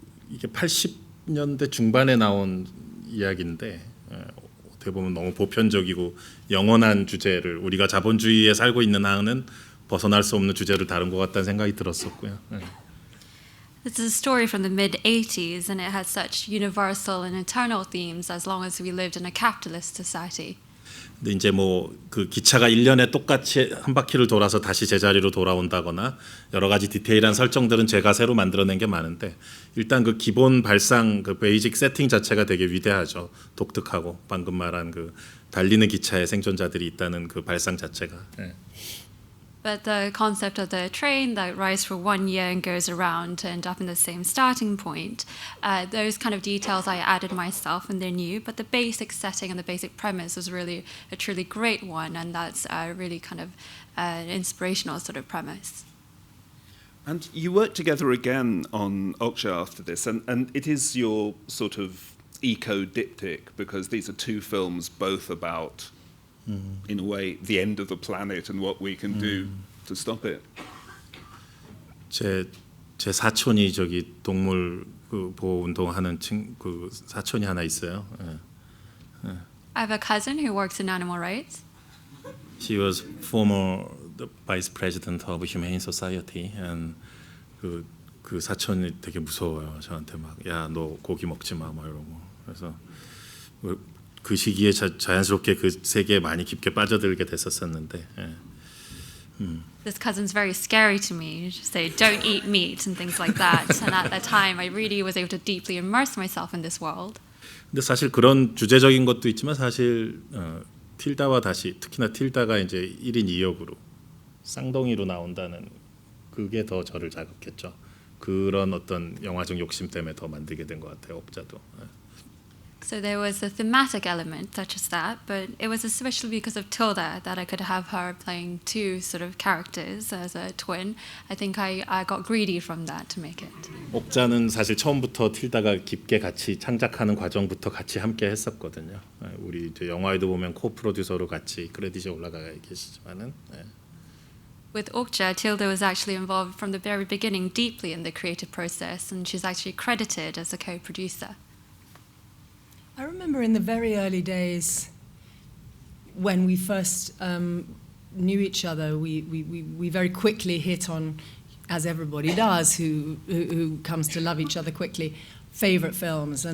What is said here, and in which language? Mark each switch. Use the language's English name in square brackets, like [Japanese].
[Korean] 이게 80년대 중반에 나온 이야기인데 어떻게 보면 너무 보편적이고 영원한 주제를 우리가 자본주의에 살고 있는 한은 벗어날 수 없는 주제를 다룬 것 같다는 생각이 들었었고요. [English] This is a story from the mid-80s, and it has such universal and eternal themes as long as we lived in a capitalist society. [Korean] 근데 이제 뭐 그 기차가 1년에 똑같이 한 바퀴를 돌아서 다시 제자리로 돌아온다거나 여러 가지 디테일한 설정들은 제가 새로 만들어낸 게 많은데 일단 그 기본 발상 그 베이직 세팅 자체가 되게 위대하죠. 독특하고 방금 말한 그 달리는 기차에 생존자들이 있다는 그 발상 자체가. [English] But the concept of the train that rides for 1 year and goes around to end up in the same starting point, those kind of details I added myself and they're new, but the basic setting and the basic premise was really a truly great one, and that's really kind of an inspirational sort of premise. And you worked together again on Okja after this, and it is your sort of eco-diptych, because these are two films both about in a way, the end of the planet and what we can do to stop it. [Korean] 제 사촌이 저기 동물 그 보호 운동하는 그 사촌이 하나 있어요. [English] I have a cousin who works in animal rights. She was former the vice president of Humane Society, and [Korean] 그 사촌이 되게 무서워요. 저한테 막 야 너 고기 먹지 마 뭐 이러고. 그래서 그 시기에 자연스럽게 그 세계에 많이 깊게 빠져들게 됐었었는데. [English] This cousin's very scary to me. Just say don't eat meat and things like that. And at that time, I really was able to deeply immerse myself in this world. [Korean] 근데 사실 그런 주제적인 것도 있지만 사실 틸다와 다시 특히나 틸다가 이제 1인 2역으로 쌍둥이로 나온다는 그게 더 저를 자극했죠. 그런 어떤 영화적 욕심 때문에 더 만들게 된 것 같아요. 옥자도. [English] So there was a thematic element such as that, but it was especially because of Tilda that I could have her playing two sort of characters as a twin. I think I got greedy from that to make it. [Korean] 옥자는 사실 처음부터 틸다가 깊게 같이 창작하는 과정부터 같이 함께 했었거든요. 우리 이제 영화에도 보면 코-프로듀서로 같이 크레딧이 올라가 계시지만은. [English] With Okja, Tilda was actually involved from the very beginning deeply in the creative process, and she's actually credited as a co-producer. I remember in the very early days when we first knew each other, we very quickly hit on, as everybody does who comes to love each other quickly, favorite films.